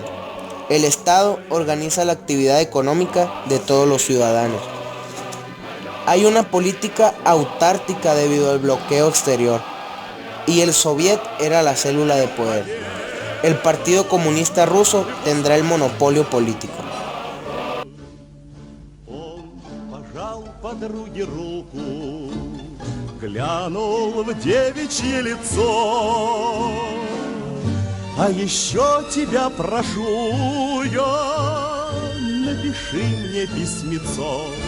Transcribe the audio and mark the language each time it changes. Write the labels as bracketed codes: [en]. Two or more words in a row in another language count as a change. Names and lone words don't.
[es] El Estado organiza la actividad económica de todos los ciudadanos. Hay una política autárquica debido al bloqueo exterior, y el soviet era la célula de poder. el Partido Comunista Ruso tendrá el monopolio político. [ru] Подруге руку, глянул в девичье лицо. А еще тебя прошу я, напиши мне письмецо.